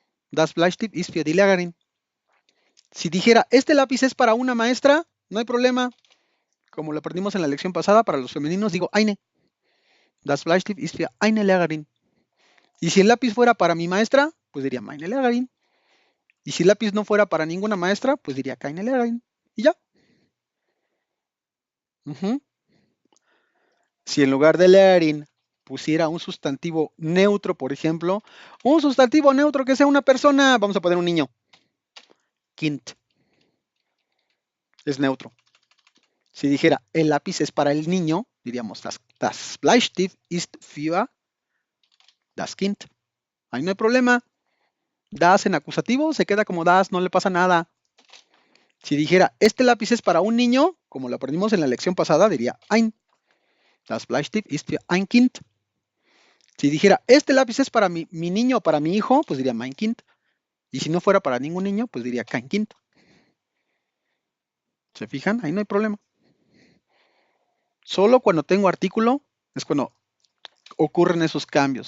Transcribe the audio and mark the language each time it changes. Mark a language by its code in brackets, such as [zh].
[de] Das Bleistift ist für die Lehrerin. [es] Si dijera, este lápiz es para una maestra, no hay problema. Como lo aprendimos en la lección pasada, para los femeninos digo eine. [de] Das Bleistift ist für eine Lehrerin. [es] Y si el lápiz fuera para mi maestra, pues diría [de] meine Lehrerin. [es] Y si el lápiz no fuera para ninguna maestra, pues diría [de] keine Lehrerin. [es] Y ya. Si en lugar de Lehrerin pusiera un sustantivo neutro, por ejemplo, un sustantivo neutro que sea una persona, vamos a poner un niño. Kind. Es neutro. Si dijera, el lápiz es para el niño, diríamos, [de] das Bleistift ist für das Kind. [es] Ahí no hay problema. Das en acusativo se queda como das, no le pasa nada. Si dijera, este lápiz es para un niño, como lo aprendimos en la lección pasada, diría ein. [de] Das Bleistift ist für ein Kind. [es] Si dijera, este lápiz es para mi niño o para mi hijo, pues diría [de] mein Kind. [es] Y si no fuera para ningún niño, pues diría [de] kein Kind. [es] ¿Se fijan? Ahí no hay problema. Solo cuando tengo artículo es cuando ocurren esos cambios.